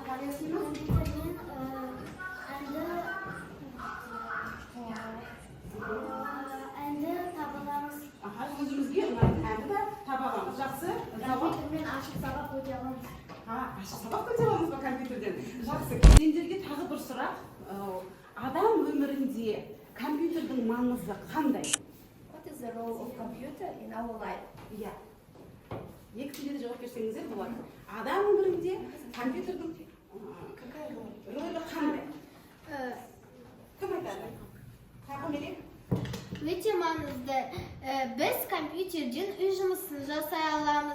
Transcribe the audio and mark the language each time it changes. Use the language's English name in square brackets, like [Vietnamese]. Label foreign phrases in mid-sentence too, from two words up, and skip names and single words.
[Kazakh] Әнді табаламыз. Өзімізге ұнайтын әнді де таба аламыз. Жақсы. Компьютермен ашық сабақ өте аламыз. Ашық сабақ өте аламыз ба компьютерден? Жақсы. Сендерге тағы бір сұрақ. Адам өмірінде компьютердің маңызы қандай? [English] What is the role of computer in our life? [Kazakh] Екі тілде жауап берсеңіздер болады. Адам өмірінде компьютердің рөлі қандай? Кім айтады? Тағы мерек? Өте маңызды. Біз компьютерден өз жұмысын жасай аламыз.